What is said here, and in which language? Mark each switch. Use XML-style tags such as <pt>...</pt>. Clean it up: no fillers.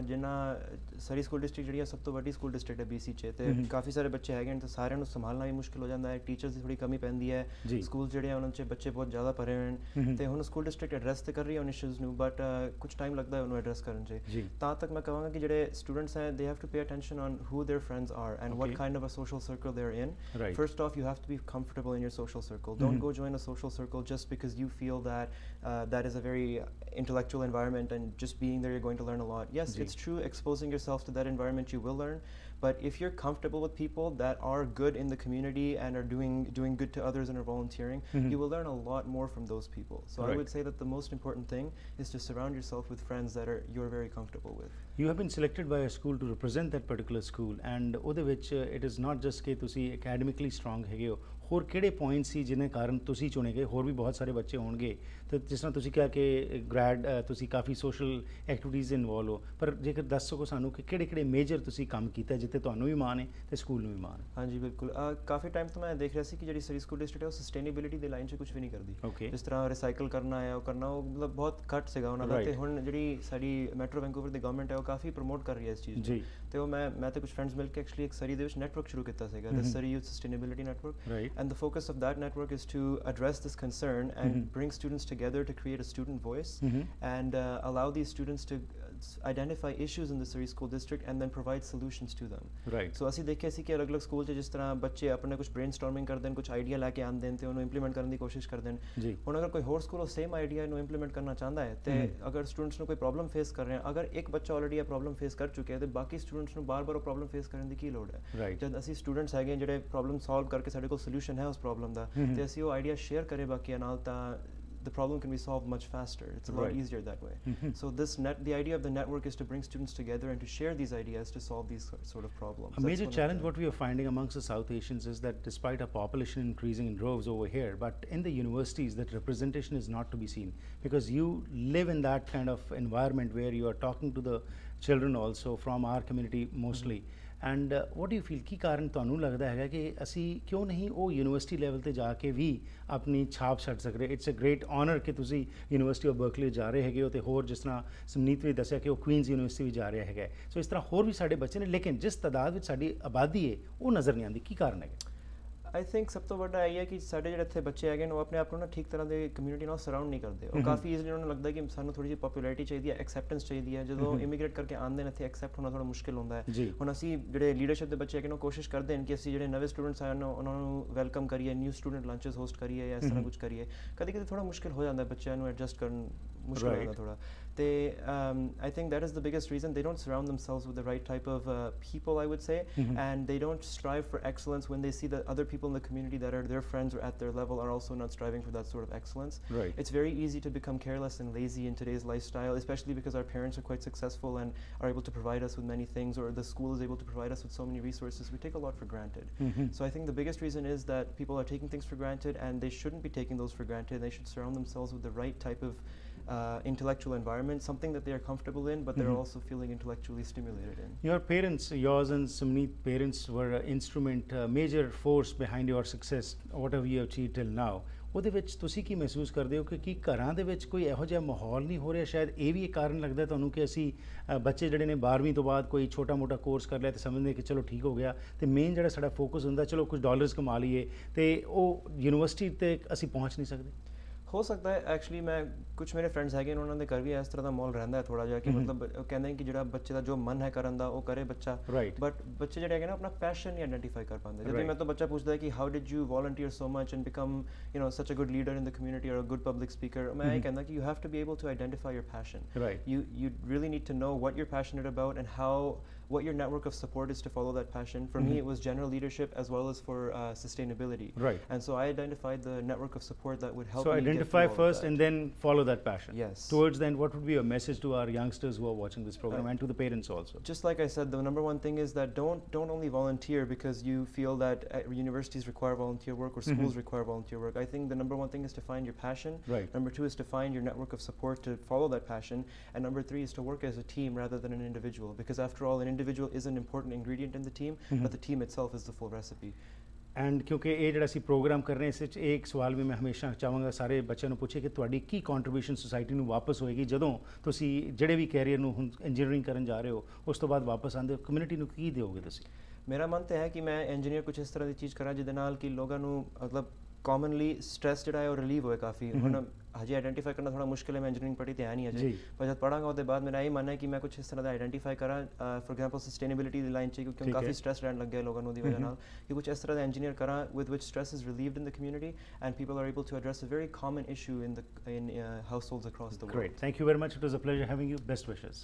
<pa>ਜਿੰਨਾ ਸਰੀ school district ਜਿਹੜੀ ਹੈ ਸਭ ਤੋਂ ਵੱਡੀ ਸਕੂਲ ਡਿਸਟ੍ਰਿਕਟ ਹੈ BC 'ਚ, ਤੇ ਕਾਫੀ ਸਾਰੇ ਬੱਚੇ ਹੈਗੇ ਨੇ ਤੇ ਸਾਰਿਆਂ ਨੂੰ ਸੰਭਾਲਣਾ ਵੀ ਮੁਸ਼ਕਿਲ ਹੋ ਜਾਂਦਾ ਹੈ। ਟੀਚਰਸ ਦੀ ਥੋੜੀ ਕਮੀ ਪੈਂਦੀ ਹੈ, ਸਕੂਲ ਜਿਹੜੇ ਆ ਉਹਨਾਂ 'ਚ ਬੱਚੇ ਬਹੁਤ ਜ਼ਿਆਦਾ ਭਰੇ ਹੋਏ ਨੇ, ਤੇ ਹੁਣ ਸਕੂਲ ਡਿਸਟ੍ਰਿਕਟ ਐਡਰੈਸ ਤੇ ਕਰ ਰਹੀ ਹੈ ਉਹਨਾਂ ਇਸ਼ੂਜ਼ ਨੂੰ, ਬਟ ਕੁਝ ਟਾਈਮ ਲੱਗਦਾ ਹੈ ਉਹਨੂੰ ਐਡਰੈਸ ਕਰਨ 'ਚ। ਤਾਂ ਤੱਕ ਮੈਂ ਕਹਾਂਗਾ ਕਿ ਜਿਹੜੇ ਸਟੂਡੈਂਟਸ ਹੈ</pa> <en>They have to pay attention on who their friends are and what kind of a social circle they're in. First off, you have to be comfortable in your social circle. Don't go join a social circle just because you feel that that is a very intellectual environment and just being there you're going to learn a lot. Yes, it's true, exposing yourself to that environment you will learn, but if you're comfortable with people that are good in the community and are doing good to others and are volunteering, you will learn a lot more from those people. So I would say that the most important thing is to surround yourself with friends that you're very comfortable with. You have been selected by a school to represent that particular school, and</en> <pa>ਉਹਦੇ ਵਿੱਚ</pa> <en>it is not just</en> <pa>ਕਿ ਤੁਸੀਂ</pa> <en>academically strong</en> <pa>ਹੈਗੇ ਹੋ, ਹੋਰ ਕਿਹੜੇ point ਸੀ ਜਿਹਨੇ ਕਾਰਨ ਤੁਸੀਂ ਚੁਣੇ ਗਏ? ਹੋਰ ਵੀ ਬਹੁਤ ਸਾਰੇ ਬੱਚੇ ਹੋਣਗੇ, ਤੇ ਜਿਸ ਤਰ੍ਹਾਂ ਤੁਸੀਂ ਕਿਹਾ ਕਿ ਗ੍ਰੈਡ ਤੁਸੀਂ ਕਾਫੀ ਸੋਸ਼ਲ ਐਕਟੀਵਿਟੀਜ਼ ਇਨਵੋਲਵ ਹੋ, ਪਰ ਜੇਕਰ ਦੱਸ ਸਕੋ ਸਾਨੂੰ ਕਿ ਕਿਹੜੇ ਕਿਹੜੇ ਮੇਜਰ ਤੁਸੀਂ ਕੰਮ ਕੀਤਾ ਜਿੱਥੇ ਤੁਹਾਨੂੰ ਵੀ ਮਾਣ ਹੈ ਤੇ ਸਕੂਲ ਨੂੰ ਵੀ ਮਾਣ ਹੈ? ਹਾਂਜੀ ਬਿਲਕੁਲ, ਕਾਫੀ ਟਾਈਮ ਤੋਂ ਮੈਂ ਦੇਖ ਰਿਹਾ ਸੀ ਕਿ ਜਿਹੜੀ ਸਰੀ ਸਕੂਲ ਡਿਸਟ੍ਰਿਕਟ ਹੈ ਉਹ ਸਸਟੇਨੇਬਿਲਿਟੀ ਦੇ ਲਾਈਨ 'ਚ ਕੁਝ ਵੀ ਨਹੀਂ ਕਰਦੀ। ਜਿਸ ਤਰ੍ਹਾਂ ਰਿਸਾਈਕਲ ਕਰਨਾ ਹੈ ਉਹ ਕਰਨਾ, ਉਹ ਮਤਲਬ ਬਹੁਤ ਘੱਟ ਸੀਗਾ ਉਹਨਾਂ ਦਾ, ਤੇ ਹੁਣ ਜਿਹੜੀ ਸਾਡੀ ਮੈਟਰੋ ਵੈਂਕੂਵਰ ਦੀ ਗਵਰਨਮੈਂਟ ਹੈ ਉਹ ਕਾਫੀ ਪ੍ਰਮੋਟ ਕਰ ਰਹੀ ਹੈ ਇਸ ਚੀਜ਼ ਨੂੰ। ਤੇ ਉਹ ਮੈਂ ਤੇ ਕੁਝ ਫਰੈਂਡਸ ਮਿਲ ਕੇ ਐਕਚੁਅਲੀ ਇੱਕ ਸਰੀ ਦੇ ਵਿੱਚ ਨੈਟਵਰਕ ਸ਼ੁਰੂ ਕੀਤਾ ਸੀਗਾ,</pa> <en>The Surrey youth sustainability network, and the focus of that network is to address this concern and bring students together to create a student voice and allow these students to identify issues in the Surrey school district and then provide solutions to them.</en> <pa>So ਅਸੀਂ ਦੇਖਿਆ ਸੀ ਕਿ ਅਲੱਗ-ਅਲੱਗ school 'ਚ ਜਿਸ ਤਰ੍ਹਾਂ ਬੱਚੇ ਆਪਣੇ ਕੁਝ ਬ੍ਰੇਨਸਟੋਰਮਿੰਗ ਕਰਦੇ ਨੇ, ਕੁਝ ਆਈਡੀਆ ਲੈ ਕੇ ਆਉਂਦੇ ਨੇ ਤੇ ਉਹਨੂੰ ਇੰਪਲੀਮੈਂਟ ਕਰਨ ਦੀ ਕੋਸ਼ਿਸ਼ ਕਰਦੇ ਨੇ। ਹੁਣ ਅਗਰ ਕੋਈ ਹੋਰ ਸਕੂਲ ਉਹ ਸੇਮ ਆਈਡੀਆ ਨੂੰ ਇੰਪਲੀਮੈਂਟ ਕਰਨਾ ਚਾਹੁੰਦਾ ਹੈ ਤੇ ਅਗਰ ਸਟੂਡੈਂਟਸ ਨੂੰ ਕੋਈ ਪ੍ਰੋਬਲਮ ਫੇਸ ਕਰ ਰਹੇ ਹਨ, ਅਗਰ ਇੱਕ ਬੱਚਾ ਆਲਰੇਡੀ ਇਹ ਪ੍ਰੋਬਲਮ ਫੇਸ ਕਰ ਚੁੱਕਿਆ ਤੇ ਬਾਕੀ ਸਟੂਡੈਂਟਸ ਨੂੰ ਬਾਰ-ਬਾਰ ਉਹ ਪ੍ਰੋਬਲਮ ਫੇਸ ਕਰਨ ਦੀ ਕੀ ਲੋੜ ਹੈ? ਜਦ ਅਸੀਂ ਸਟੂਡੈਂਟਸ ਹੈਗੇ ਜਿਹੜੇ ਪ੍ਰੋਬਲਮ ਸੋਲਵ ਕਰਕੇ ਸਾਡੇ ਕੋਲ ਸੋਲੂਸ਼ਨ ਹੈ ਉਸ ਪ੍ਰੋਬਲਮ ਦਾ, ਤੇ ਅਸੀਂ ਉਹ ਆਈਡੀਆ ਸ਼ੇਅਰ ਕਰੇ ਬਾਕੀਆਂ ਨਾਲ, ਤਾਂ</pa> <en>the problem can be solved much faster. It's a lot Right. easier that way. So the idea of the network is to bring students together and to share these ideas to solve these sort of problems. A That's major one of challenge the- what we are finding amongst the South Asians is that despite our population increasing in droves over here, but in the universities that representation is not to be seen, because you live in that kind of environment where you are talking to the children also from our community mostly. And what you feel</en> <pa>ਕੀ ਕਾਰਨ ਤੁਹਾਨੂੰ ਲੱਗਦਾ ਹੈਗਾ ਕਿ ਅਸੀਂ ਕਿਉਂ ਨਹੀਂ ਉਹ university level ਤੇ ਜਾ ਕੇ ਵੀ ਆਪਣੀ ਛਾਪ ਛੱਡ ਸਕਦੇ?</pa> <en>it's a great honour</en> <pa>ਕਿ ਤੁਸੀਂ ਯੂਨੀਵਰਸਿਟੀ ਆਫ ਬਰਕਲੀ ਜਾ ਰਹੇ ਹੈਗੇ ਹੋ, ਤੇ ਹੋਰ ਜਿਸ ਤਰ੍ਹਾਂ ਸਮਨੀਤ ਵੀ ਦੱਸਿਆ ਕਿ ਉਹ ਕੁਈਨਜ਼ ਯੂਨੀਵਰਸਿਟੀ ਵੀ ਜਾ ਰਿਹਾ ਹੈਗਾ। ਸੋ ਇਸ ਤਰ੍ਹਾਂ ਹੋਰ ਵੀ ਸਾਡੇ ਬੱਚੇ ਨੇ, ਲੇਕਿਨ ਜਿਸ ਤਾਦਾਦ ਵਿੱਚ ਸਾਡੀ ਆਬਾਦੀ ਹੈ ਉਹ ਨਜ਼ਰ ਨਹੀਂ ਆਉਂਦੀ। ਕੀ ਕਾਰਨ ਹੈਗਾ?</pa> <en>I think</en> <pa>सब तो ਵੱਡਾ ਇਹ ਹੈ ਕਿ ਸਾਡੇ ਜਿਹੜੇ ਇੱਥੇ ਬੱਚੇ ਹੈਗੇ ਨੇ ਉਹ ਆਪਣੇ ਆਪ ਨੂੰ ਨਾ ਠੀਕ ਤਰ੍ਹਾਂ ਦੇ ਕਮਿਊਨਿਟੀ ਨਾਲ ਸਰਾਊਂਡ ਨਹੀਂ ਕਰਦੇ। ਉਹ ਕਾਫੀ ਈਜ਼ੀਲੀ ਉਹਨਾਂ ਨੂੰ ਲੱਗਦਾ ਕਿ ਸਾਨੂੰ ਥੋੜੀ ਜਿਹੀ ਪਪੂਲੈਰਿਟੀ ਚਾਹੀਦੀ ਹੈ, ਐਕਸੈਪਟੈਂਸ ਚਾਹੀਦੀ ਹੈ। ਜਦੋਂ ਇਮੀਗ੍ਰੇਟ ਕਰਕੇ ਆਉਂਦੇ ਨੇ ਇੱਥੇ ਐਕਸੈਪਟ ਹੋਣਾ ਥੋੜਾ ਮੁਸ਼ਕਿਲ ਹੁੰਦਾ ਹੈ। ਹੁਣ ਅਸੀਂ ਜਿਹੜੇ ਲੀਡਰਸ਼ਿਪ ਦੇ ਬੱਚੇ ਹੈਗੇ ਨੇ ਉਹ ਕੋਸ਼ਿਸ਼ ਕਰਦੇ ਨੇ ਕਿ ਅਸੀਂ ਜਿਹੜੇ ਨਵੇਂ ਸਟੂਡੈਂਟਸ ਆਏ ਨੇ ਉਹਨਾਂ ਨੂੰ ਵੈਲਕਮ ਕਰੀਏ, ਨਿਊ ਸਟੂਡੈਂਟ ਲੰਚਸ ਹੋਸਟ ਕਰੀਏ ਜਾਂ ਇਸ ਤਰ੍ਹਾਂ ਕੁਝ ਕਰੀਏ। ਕਦੇ ਕਦੇ ਥੋੜਾ ਮੁਸ਼ਕਿਲ ਹੋ ਜਾਂਦਾ ਬੱਚਿਆਂ ਨੂੰ ਐਡਜਸਟ ਕਰਨ, ਮੁਸ਼ਕਿਲ ਹੋ ਜਾਂਦਾ ਥੋੜਾ। ਤੇ</pa> <en>I think that is the biggest reason they don't surround themselves with the right type of people, I would say, and they don't strive for excellence when they see that other people in the community that are their friends or at their level are also not striving for that sort of excellence. Right. It's very easy to become careless and lazy in today's lifestyle, especially because our parents are quite successful and are able to provide us with many things, or the school is able to provide us with so many resources. We take a lot for granted. So I think the biggest reason is that people are taking things for granted, and they shouldn't be taking those for granted. They should surround themselves with the right type of intellectual environment, something that they are comfortable in, but they're also feeling intellectually stimulated in. Your parents, yours and Samneet parents, were an instrument, major force behind your success, whatever you have achieved till now.</en> <pa>ਉਹਦੇ ਵਿੱਚ ਤੁਸੀਂ ਕੀ ਮਹਿਸੂਸ ਕਰਦੇ ਹੋ ਕਿ ਕੀ ਘਰਾਂ ਦੇ ਵਿੱਚ ਕੋਈ ਇਹੋ ਜਿਹਾ ਮਾਹੌਲ ਨਹੀਂ ਹੋ ਰਿਹਾ? ਸ਼ਾਇਦ ਇਹ ਵੀ ਇੱਕ ਕਾਰਨ ਲੱਗਦਾ ਤੁਹਾਨੂੰ ਕਿ ਅਸੀਂ ਬੱਚੇ ਜਿਹੜੇ ਨੇ 12ਵੀਂ ਤੋਂ ਬਾਅਦ ਕੋਈ ਛੋਟਾ ਮੋਟਾ ਕੋਰਸ ਕਰ ਲਿਆ ਤੇ ਸਮਝਦੇ ਕਿ ਚਲੋ ਠੀਕ ਹੋ ਗਿਆ, ਤੇ ਮੇਨ ਜਿਹੜਾ ਸਾਡਾ ਫੋਕਸ ਹੁੰਦਾ ਚਲੋ ਕੁਝ ਡਾਲਰਸ ਕਮਾ ਲਈਏ, ਤੇ ਉਹ ਯੂਨੀਵਰਸਿਟੀ ਤੇ ਅਸੀਂ ਪਹੁੰਚ ਨਹੀਂ ਸਕਦੇ। ਹੋ ਸਕਦਾ ਹੈ ਐਕਚੁਅਲੀ ਮੈਂ ਕੁਝ ਮੇਰੇ ਫਰੈਂਡਸ ਹੈਗੇ ਨੇ ਉਹਨਾਂ ਦੇ ਘਰ ਵੀ ਇਸ ਤਰ੍ਹਾਂ ਦਾ ਮਾਹੌਲ ਰਹਿੰਦਾ ਹੈ ਥੋੜਾ ਜਿਹਾ ਕਿ ਮਤਲਬ ਉਹ ਕਹਿੰਦੇ ਨੇ ਕਿ ਜਿਹੜਾ ਬੱਚੇ ਦਾ ਜੋ ਮਨ ਹੈ ਕਰਨ ਦਾ ਉਹ ਕਰੇ ਬੱਚਾ, ਬਟ ਬੱਚੇ ਜਿਹੜੇ ਹੈਗੇ ਨਾ ਆਪਣਾ ਪੈਸ਼ਨ ਨਹੀਂ ਆਈਡੈਂਟੀਫਾਈ ਕਰ ਪਾਉਂਦੇ। ਜਦੋਂ ਮੈਂ ਤੋਂ ਬੱਚਾ ਪੁੱਛਦਾ ਹੈ ਕਿ</pa> <en>how did you volunteer so much and become such a good leader in the community or a good public speaker,</en> <pa>ਮੈਂ ਇਹ ਕਹਿੰਦਾ ਕਿ</pa> <en>You have to be able to identify your passion. You really need to know what you're passionate about and what your network of support is to follow that passion. For me, it was general leadership as well as for sustainability. And so I identified the network of support that would help me identify first and then follow that passion. Yes. Towards then, what would be your message to our youngsters who are watching this program and to the parents also? Just like I said, the number one thing is that don't only volunteer because you feel that universities require volunteer work or schools require volunteer work. I think the number one thing is to find your passion. Number two is to find your network of support to follow that passion. And number three is to work as a team rather than an individual, because after all, an individual is an important ingredient in the team, but the team itself is the full recipe.</en> <pa>And ਕਿਉਂਕਿ ਇਹ ਜਿਹੜਾ ਅਸੀਂ programme ਕਰ ਰਹੇ ਹਾਂ ਇਸ ਵਿੱਚ ਇੱਕ ਸਵਾਲ ਵੀ ਮੈਂ ਹਮੇਸ਼ਾ ਚਾਹਾਂਗਾ ਸਾਰੇ ਬੱਚਿਆਂ ਨੂੰ ਪੁੱਛੇ ਕਿ ਤੁਹਾਡੀ ਕੀ ਕੰਟਰੀਬਿਊਸ਼ਨ ਸੁਸਾਇਟੀ ਨੂੰ ਵਾਪਸ ਹੋਏਗੀ ਜਦੋਂ ਤੁਸੀਂ ਜਿਹੜੇ ਵੀ ਕੈਰੀਅਰ ਨੂੰ ਹੁਣ ਇੰਜੀਨੀਅਰਿੰਗ ਕਰਨ ਜਾ ਰਹੇ ਹੋ ਉਸ ਤੋਂ ਬਾਅਦ ਵਾਪਸ ਆਉਂਦੇ ਹੋ, ਕਮਿਊਨਿਟੀ ਨੂੰ ਕੀ ਦਿਓਗੇ ਤੁਸੀਂ? ਮੇਰਾ ਮਨ ਤਾਂ ਹੈ ਕਿ ਮੈਂ ਇੰਜੀਨੀਅਰ ਕੁਝ ਇਸ ਤਰ੍ਹਾਂ ਦੀ ਚੀਜ਼ ਕਰਾਂ ਜਿਹਦੇ ਨਾਲ ਕਿ ਲੋਕਾਂ ਨੂੰ ਮਤਲਬ ਕਾਮਨਲੀ ਸਟ੍ਰੈਸ ਜਿਹੜਾ ਹੈ ਉਹ ਰਿਲੀਵ ਹੋਏ ਕਾਫੀ। ਹੁਣ ਹਜੇ ਆਈਡੈਂਟੀਫਾਈ ਕਰਨਾ ਥੋੜਾ ਮੁਸ਼ਕਿਲ ਹੈ, ਮੈਂ ਇੰਜੀਨੀਅਰਿੰਗ ਪੜ੍ਹੀ ਤੇ ਹੈ ਨਹੀਂ ਅਜੇ, ਪਰ ਜਦ ਪੜਾਂਗਾ ਉਹਦੇ ਬਾਅਦ ਮੇਰਾ ਇਹ ਮੰਨਣਾ ਹੈ ਕਿ ਮੈਂ ਕੁਝ ਇਸ ਤਰ੍ਹਾਂ ਦਾ ਆਈਡੈਂਟੀਫਾਈ ਕਰਾਂ। For example sustainability ਦੀ line 'ਚ ਕਿਉਂਕਿ ਕਾਫੀ ਸਟ੍ਰੈਸ ਰਹਿਣ ਲੱਗ ਗਿਆ ਲੋਕਾਂ ਨੂੰ ਦੀ ਵਜ੍ਹਾ ਨਾਲ, ਕਿ ਕੁਝ ਇਸ ਤਰ੍ਹਾਂ ਦਾ ਇੰਜੀਨੀਅਰ ਕਰਾਂ</pa> <en>with which stress is relieved in the community and people are able to address a very common issue in households across the world. Great. Thank you very much. It was a pleasure having you. Best wishes.</en>